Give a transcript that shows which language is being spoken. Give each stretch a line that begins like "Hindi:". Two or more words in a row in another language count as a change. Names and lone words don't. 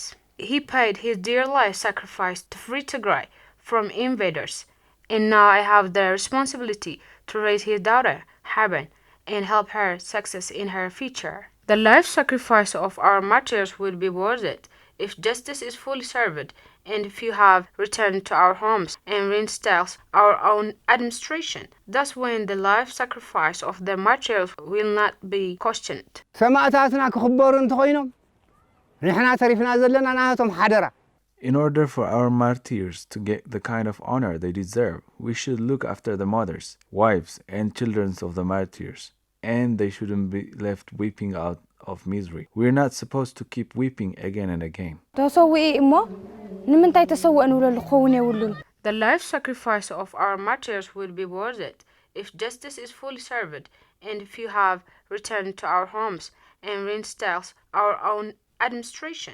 English: He paid his dear life sacrifice to free Tigray from invaders, and now I have the responsibility to raise his daughter, Haben, and help her success in her future. The life sacrifice of our martyrs will be worth it if justice is fully served and if you have returned to our homes and reinstalls our own administration. Thus when the life sacrifice of the martyrs will not be questioned.
Tigrinya: ሰማዕታትና ክኽበሩ እንተኾይኖም ንሕና ተሪፍና ዘለና ናቶም ሓደራ
English: In order for our martyrs to get the kind of honor they deserve, we should look after the mothers, wives, and children of the martyrs, and they shouldn't be left weeping out of misery. We're not supposed to keep weeping again and again. The life sacrifice of our martyrs will be worth it if justice is fully served and if you have returned to our homes and reinstalls our own administration.